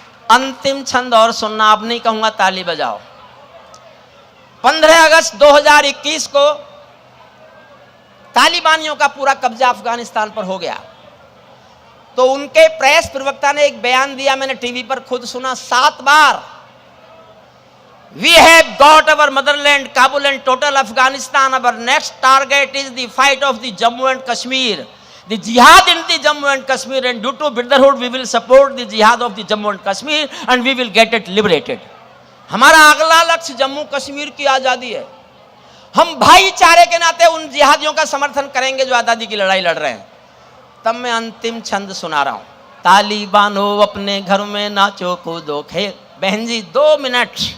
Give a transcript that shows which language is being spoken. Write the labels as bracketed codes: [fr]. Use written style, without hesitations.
[hi] अंतिम छंद और सुनना, अब नहीं कहूंगा ताली बजाओ। 15 अगस्त 2021 को तालिबानियों का पूरा कब्जा अफगानिस्तान पर हो गया। तो उनके प्रेस प्रवक्ता ने एक बयान दिया, मैंने टीवी पर खुद सुना 7 बार। [en] We have got our motherland, Kabul and total Afghanistan. Our next target is the fight of the Jammu and Kashmir, the jihad in the Jammu and Kashmir, and due to brotherhood we will support the jihad of the Jammu and Kashmir and we will get it liberated. [hi] हमारा अगला लक्ष्य जम्मू कश्मीर की आजादी है। हम भाईचारे के नाते उन जिहादियों का समर्थन करेंगे जो आजादी की लड़ाई लड़ रहे हैं। तब मैं अंतिम छंद सुना रहा हूं। तालिबानों अपने घर में नाचो कूदो खेल। बहन जी 2 मिनट।